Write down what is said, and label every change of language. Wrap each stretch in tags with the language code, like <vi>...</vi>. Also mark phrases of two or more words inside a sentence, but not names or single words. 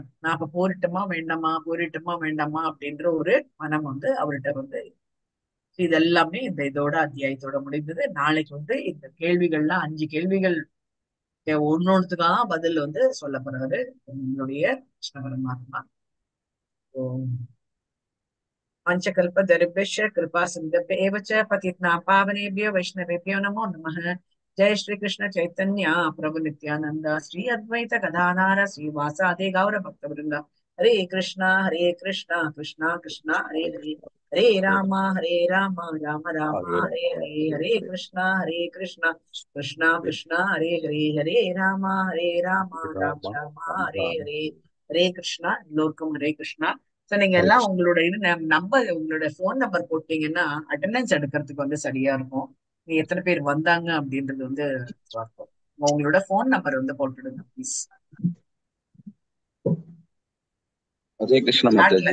<ta>நான் இப்ப போரிட்டுமா வேண்டாமா அப்படின்ற ஒரு மனம் வந்து அவர்கிட்ட வந்து இது எல்லாமே இந்த இதோட அத்தியாயத்தோட முடிந்தது. நாளைக்கு வந்து இந்த கேள்விகள்லாம் 5 கேள்விகள் ஒன்னொன்னுத்துக்காக பதில் வந்து சொல்லப்படுறது நம்மளுடைய கிருஷ்ண பரமாத்மா.</ta> <sa>पंचकल्पतरुभ्यश्च कृपा सिन्धुभ्य एव च पतितानां पावनेभ्यो वैष्णवेभ्यो नमो नमः। जय श्री कृष्ण चैतन्य प्रभु नित्यानंद श्री अद्वैत गदाधर श्रीवासादि गौर भक्तवृंद। हरे कृष्णा कृष्णा कृष्णा हरे हरे, हरे राम राम राम हरे हरे, हरे कृष्णा कृष्णा कृष्णा हरे हरे, हरे राम राम राम हरे हरे, हरे कृष्णा।</sa> <ta>எல்லோருக்கும் ஹரே கிருஷ்ணா. சோ நீங்க ஹரே எல்லாம் கிருஷ்ணா. உங்களோட இது நம்பர், உங்களோட போன் நம்பர் போட்டீங்கன்னா அட்டெண்டன்ஸ் எடுக்கிறதுக்கு வந்து சரியா இருக்கும். நீங்க எத்தனை பேர் வந்தாங்க அப்படின்றது வந்து பார்ப்போம். உங்களோட போன் நம்பர் வந்து போட்டுடுங்க ப்ளீஸ். ஹரே கிருஷ்ணா மாதாஜி.</ta>